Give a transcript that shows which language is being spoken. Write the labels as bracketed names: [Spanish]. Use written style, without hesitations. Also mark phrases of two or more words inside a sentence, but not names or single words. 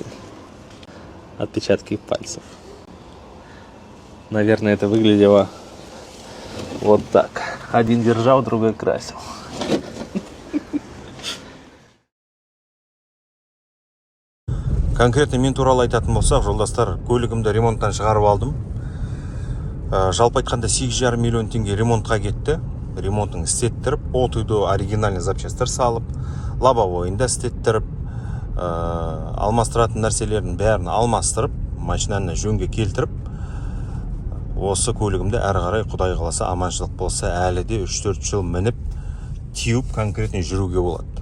[Russian] Отпечатки пальцев. Наверное, это выглядело вот так. Один держал, другой красил. [Kazakh] Конкретно мен туралы айтатын болсақ, жолдастар, көлігімді ремонттан шығарып алдым. Жалпы айтқанда 8,5 миллион теңге ремонтқа кетті. Ремонтын істеттіріп, от үйді оригинальный запчастар салып, лобовойында істеттіріп, алмастыратын нәрселерін бәрін алмастырып, машинаны жөнге келтіріп, осы көлігімді әрі қарай Құдай қаласа аманшылық болса әлі де 3-4 жыл мініп теуіп конкретно жүруге болады.